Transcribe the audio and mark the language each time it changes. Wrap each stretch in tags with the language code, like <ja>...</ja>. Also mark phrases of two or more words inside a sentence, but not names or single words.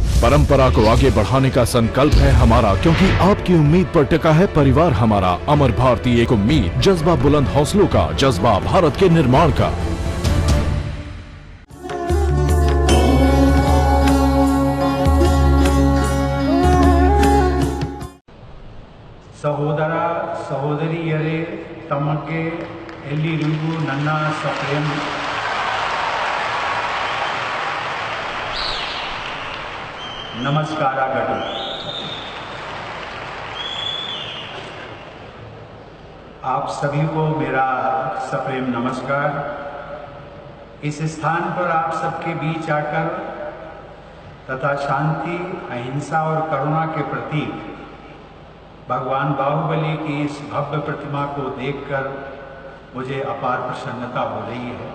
<hi>परंपरा को आगे बढ़ाने का संकल्प है हमारा, क्योंकि आपकी उम्मीद पर टिका है परिवार हमारा। अमर भारती एक उम्मीद, जज्बा बुलंद हौसलों का, जज्बा भारत के निर्माण का।</hi> <kn>ಸಹೋದರ ಸಹೋದರಿಯರೇ, ತಮಗೆ ಎಲ್ಲರಿಗೂ ನನ್ನ ಸಪ್ರೇಮ್ ನಮಸ್ಕಾರಗಳು।</kn> <hi>आप सभी को मेरा सप्रेम नमस्कार। इस स्थान पर आप सबके बीच आकर तथा शांति, अहिंसा और करुणा के प्रतीक भगवान बाहुबली की इस भव्य प्रतिमा को देखकर मुझे अपार प्रसन्नता हो रही है।</hi>